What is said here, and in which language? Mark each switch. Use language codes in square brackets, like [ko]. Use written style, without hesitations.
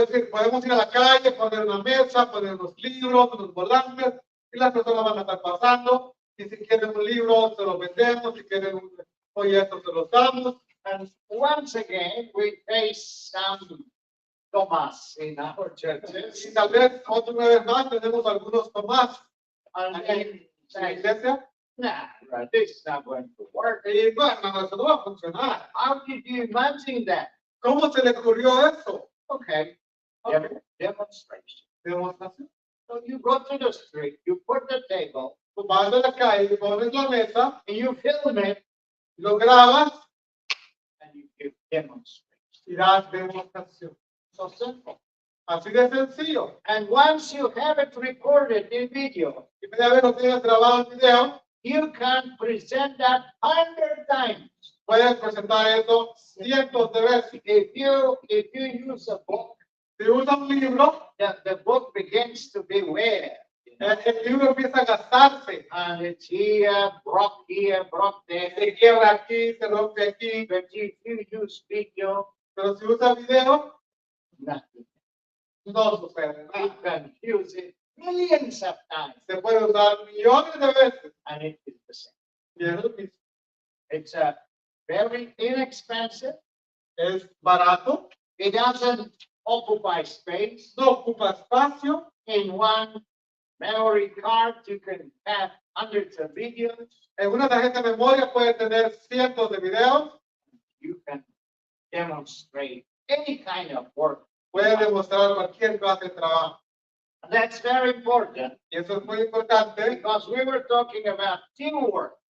[es] Podemos ir a la calle, poner una mesa, poner unos libros, unos volantes, y las personas van a estar pasando, y si quieren un libro, se los vendemos, si quieren un folleto, se los damos, [en] And once again, we face some Thomas in our churches. [es] Y tal vez otra vez más tenemos algunos Tomás [en] And [es] aquí [en] then [es] en la [en] say, [es] iglesia. [en] nah, this is not going to work. [es] Y no, hermano, eso no va a funcionar. [en] How did you imagine that? [es] ¿Cómo se le ocurrió eso? [en] Okay, [es] Ok, [en] demonstration. [es] demostración. [en] So you go to the street, you put the table, [es] Tú vas a la calle, pones la mesa, [en] and you film it, [es] lo grabas [en] and you give demonstration. [es] y das demostración. [en] So simple. [es] Así de sencillo. [en] And once you have it recorded in video, [es] Y una vez lo tienes grabado en video, [en] you can present that 100 times. [es] puedes presentar eso cientos de veces. [en] If you use a book, [es] Si usas un libro, [en] the book begins to be wear. [es] el libro empieza a gastarse. [en] And it's here, broke there. [es] Se quiebra aquí, se rompe aquí. [en] But if you use video, [es] Pero si usas video, [en] nothing. [es] no sucede [en] You [es] nada. [en] can use it millions of times, [es] Se puede usar millones de veces. [en] and it is the same. [es] Y es lo mismo. [en] It's a very inexpensive. [es] Es barato, [en] It doesn't occupy space. [es] no ocupa espacio. [en] In one memory card, you can have hundreds of videos. [es] En una tarjeta de memoria puede tener cientos de videos. [en] You can demonstrate any kind of work. [es] Puede demostrar cualquier clase de trabajo. [en] And that's very important [es] Y eso es muy importante. [en] because we were talking about teamwork,